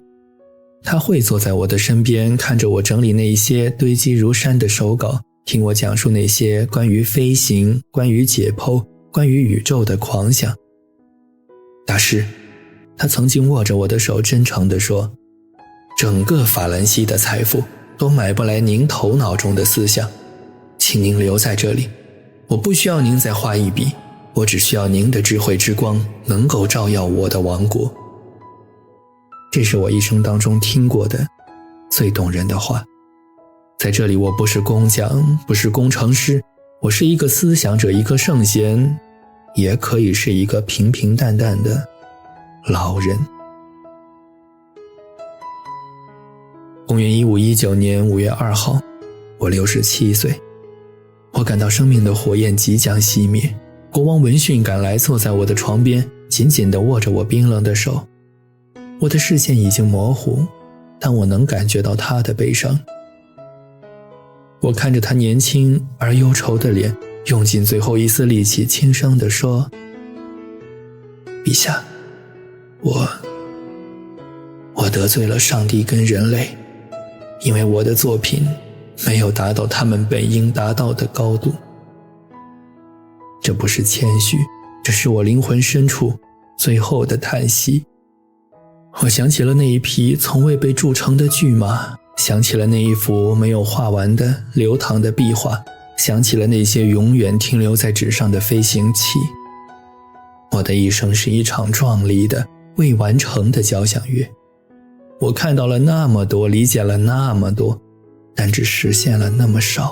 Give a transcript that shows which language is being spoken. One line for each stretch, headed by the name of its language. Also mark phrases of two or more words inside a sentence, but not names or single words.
Chinese: 他會坐在我的身邊，看着我整理那些堆積如山的手稿，聽我講述那些關於飛行、關於解剖、關於宇宙的狂想。大師，他曾經握着我的手，真誠地說，整個法蘭西的財富都買不來您頭腦中的思想，請您留在這裡，我不需要您再畫一筆，我只需要您的智慧之光能夠照耀我的王國。這是我一生當中聽過的最動人的話。在這裡，我不是工匠，不是工程師，我是一個思想者，一個聖賢，也可以是一個平平淡淡的老人。公元1519年5月2號，我67岁。我感到生命的火焰即将熄滅。國王聞訊趕來，坐在我的床邊，緊緊地握着我冰冷的手。我的視線已經模糊，但我能感覺到他的悲傷。我看着他年輕而憂愁的臉，用盡最後一絲力氣，輕聲地說：陛下，我得罪了上帝跟人類，因為我的作品沒有達到他們本應達到的高度。這不是謙虛，這是我靈魂深處最後的嘆息。我想起了那一匹從未被鑄成的巨馬，想起了那一幅沒有畫完的流淌的壁畫，想起了那些永遠停留在紙上的飛行器。我的一生是一場壯麗的未完成的交響樂，我看到了那麼多，理解了那麼多，但只實現了那麼少。